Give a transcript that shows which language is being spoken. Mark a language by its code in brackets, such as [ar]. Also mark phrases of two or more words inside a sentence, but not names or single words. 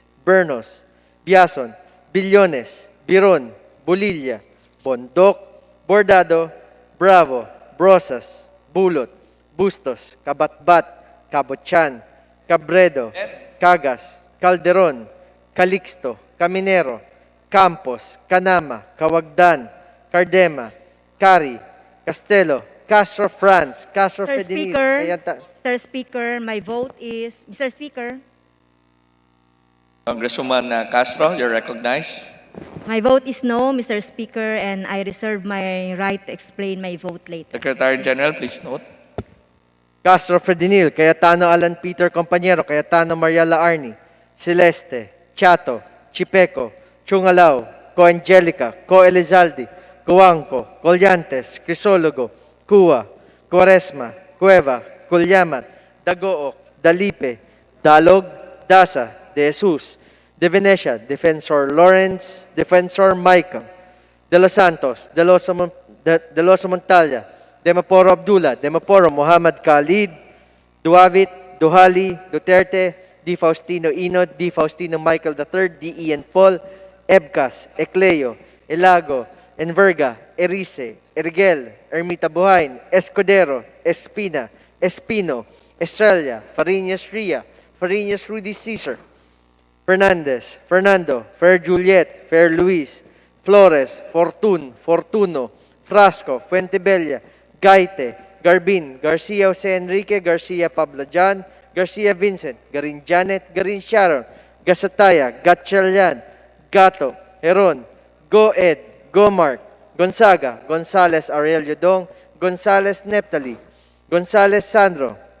[en] Bernos, Biason, Billones, Biron, Bolilla, Bondok, Bordado, Bravo, Brosas, Bulot, Bustos, Kabatbat, Cabochan, Cabredo, Cagas, Calderon, Calixto, Caminero, Campos, Canama, Kawagdan, Cardema, Cari, Castelo, Castro France, Castro Mr. Fedinil, Speaker, Kayata- Mr. Speaker, my vote is, Mr. Speaker, Congresswoman Castro, you're recognized. my vote is no, Mr. Speaker, and I reserve my right to explain my vote later. Secretary General, please note. Castro Fredinil, Cayetano Alan Peter Compañero, Cayetano Mariala Arni, Celeste, Chato, Chipeco, Chungalao, Co Angelica, Co Elizaldi, Coanco, Collantes, Crisologo, Cua, Quaresma, Cueva, Culyamat, Dagook, Dalipe, Dalog, Dasa, De Jesus, De Venecia, Defensor Lawrence, Defensor Michael, De Los Santos, De Los Montalia, Demaporo Abdullah, Demaporo Muhammad Khalid, Duavit, Duhali, Duterte, D. Faustino Inod, D. Faustino Michael III, D. Ian Paul, Ebcas, Ecleo, Elago, Enverga, Erice, Ergel, Ermita Buhain, Escudero, Espina, Espino, Estrella, Fariñas Ria, Fariñas Rudy Caesar, Fernandez, Fernando, Fer Juliet, Fer Luis, Flores, Fortun, Fortuno, Frasco, Fuentebella, Gaite, Garbin, Garcia Jose Enrique, Garcia Pablo John, Garcia Vincent, Garin Janet, Garin Sharon, Gasataya, Gatchalian, Gato, Heron, Go Ed, Go Mark, Gonzaga, Gonzales Aurelio Dong, Gonzales Neptali, Gonzales Sandro,